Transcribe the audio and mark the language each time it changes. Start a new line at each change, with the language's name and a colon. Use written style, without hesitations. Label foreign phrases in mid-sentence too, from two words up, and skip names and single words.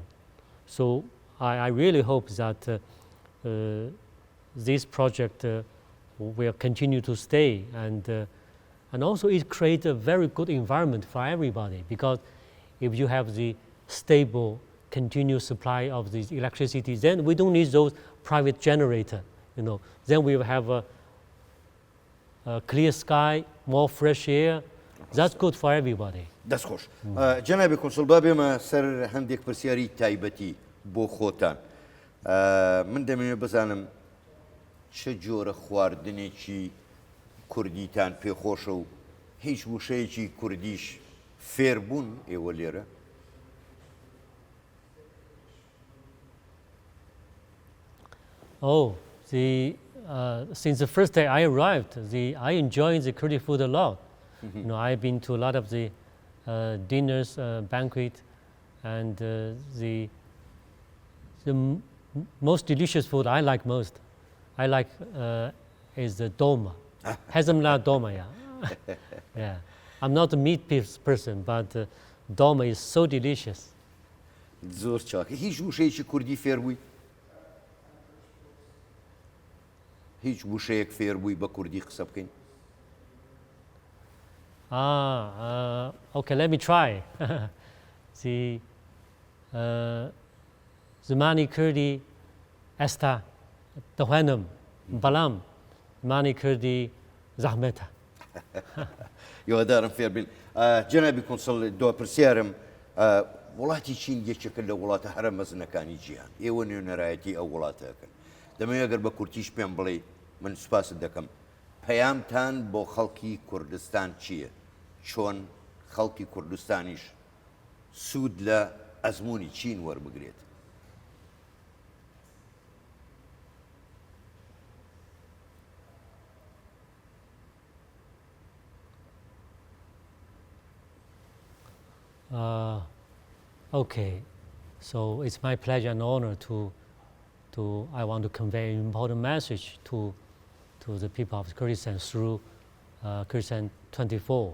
English: So I really hope that this project will continue to stay and also it creates a very good environment for everybody because if you have the stable, continuous supply of the electricity, then we don't need those private generators. Then we will have a clear sky, more fresh air. That's good for everybody.
Central Kurdish: دەست خۆش جەنابی کۆنسڵ با بێمە سەر هەندێک پرسیاری تایبەتی بۆ خۆتان من دەمەوێت بزانم چه جۆرە خواردنێکی کوردیتان پێخۆشە و هیچ وشەیەکی کوردیش فێربوون ئێوە لێرە؟
English: Since the first day I arrived, I enjoyed the Kurdish food a lot. I've been to a lot of the dinners, banquet, and the most delicious food I like most. I like is the dolma. Hazamla dolma, yeah. Yeah. I'm not a meat person, but dolma is so delicious.
Central Kurdish: زۆر چاکە هیچ وشەیەکی کوردی فێربووی؟ هیچ وشەیەک فێربووی بە کوردی قسە بکەین؟
English: Okay, let me try.
Central Kurdish: Zmani Kurdi esta dahwanam balam Mani Kurdi zahmeta. یۆدارم فێر بین جەنابی کۆنسڵ دو پرسیارم وڵاتی چین یەکێکە لە وڵاتە هەرە مەزنەکانی جیهان ئێوە نوێنەرایەتی ئەو وڵاتەکەن دەمەوێت ئەگەر بە کورتیش پێم بڵێ من سوپاست دەکەم پەیامتان بۆ خەڵکی کوردستان چییە چۆن خەڵکی کوردستانیش سوود لە ئەزمموی چین وەربگرێت
English: Okay, so it's my pleasure and honor I want to convey an important message to the people of Kurdistan through Kurdistan24.